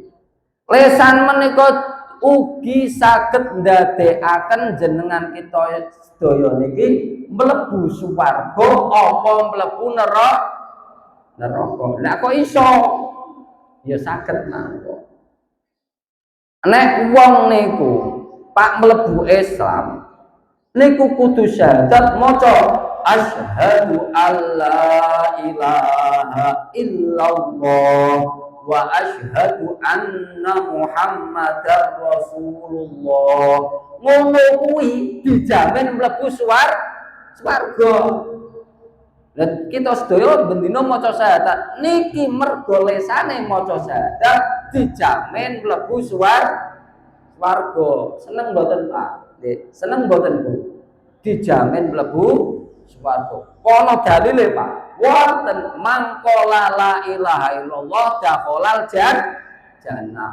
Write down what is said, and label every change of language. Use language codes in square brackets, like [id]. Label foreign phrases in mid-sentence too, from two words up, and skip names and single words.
[jv] Lesan menika ugi saged ndadekaken jenengan kita sedaya niki mlebu swarga apa mlebu neraka. Lah kok iso? Ya saged mangko. Nek wong niku Pak mlebu Islam niku kudu syahadat maca [ar] أشهد أن لا إله إلا الله وأشهد أن محمدا رسول الله. [jv] Ngono kuwi dijamin mlebu swarga. Dan kita sedaya bendina maca syahadat niki mergo lesane maca syahadat dijamin mlebu swarga. Seneng mboten Pak? Nggih, seneng mboten Bu? Dijamin mlebu swarga. Kono dalile Pak. [ar] Wonten من قال لا إله إلا الله دخل الجنة.